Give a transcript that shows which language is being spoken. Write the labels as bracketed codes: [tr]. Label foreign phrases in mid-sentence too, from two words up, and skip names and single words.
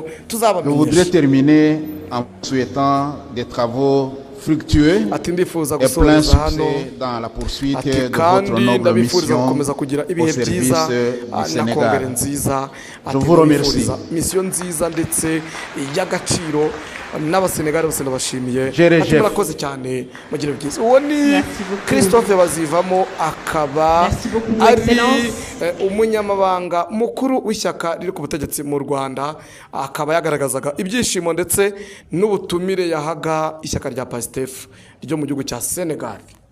[fr] Je voudrais [rw] tuzabamenyesha [fr] terminer en souhaitant des travaux fructueux [rw] ati ndifuza [fr] et plein [rw] gusoreza hano [fr] succès dans la poursuite [rw] ati [fr] de votre [rw] kandi [fr] noble [rw] ndabifuriza [fr] mission [rw] gukomeza kugira [fr] au [rw] ibihe byiza [fr] service du [rw] na kongere [fr] Sénégal. [rw] nziza [fr] Je [rw] ati [fr] vous remercie. [rw] ndabifuriza misiyo nziza ndetse y'agaciro n'abasenegali bose ndabashimiye Jere ati Jeff. murakoze cyane mugire byiza uwo ni [fr] Merci beaucoup. [rw] Christophe Bazivamo akaba [fr] Merci beaucoup, [rw] ari [fr] Excellence. [rw] umunyamabanga mukuru w'ishyaka riri ku butegetsi mu Rwanda akaba yagaragazaga ibyishimo ndetse n'ubutumire yahaga ishyaka rya PASTEF ryo mu gihugu cya Senegal.